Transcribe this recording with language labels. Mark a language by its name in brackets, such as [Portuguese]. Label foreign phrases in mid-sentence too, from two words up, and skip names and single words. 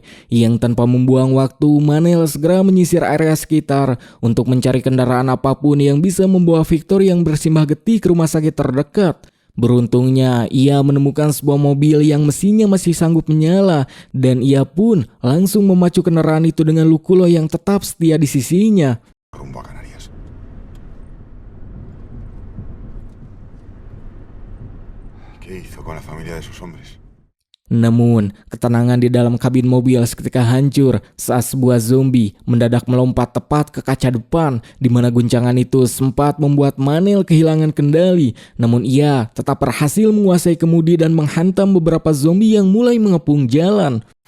[Indonesian] Yang tanpa membuang waktu, Manel segera menyisir area sekitar untuk mencari kendaraan apapun yang bisa membawa Victor yang bersimbah getih ke rumah sakit terdekat. Beruntungnya, ia menemukan sebuah mobil yang mesinnya masih sanggup menyala, dan ia pun langsung memacu kendaraan itu dengan Luculo yang tetap setia di sisinya. [Spanish] Rumbo a Canarias. ¿Qué hizo con la familia de sus hombres? [Indonesian] Namun, ketenangan di dalam kabin mobil seketika hancur saat sebuah zombie mendadak melompat tepat ke kaca depan, di mana guncangan itu sempat membuat Manel kehilangan kendali. Namun ia tetap berhasil menguasai kemudi dan menghantam beberapa zombie yang mulai mengepung jalan.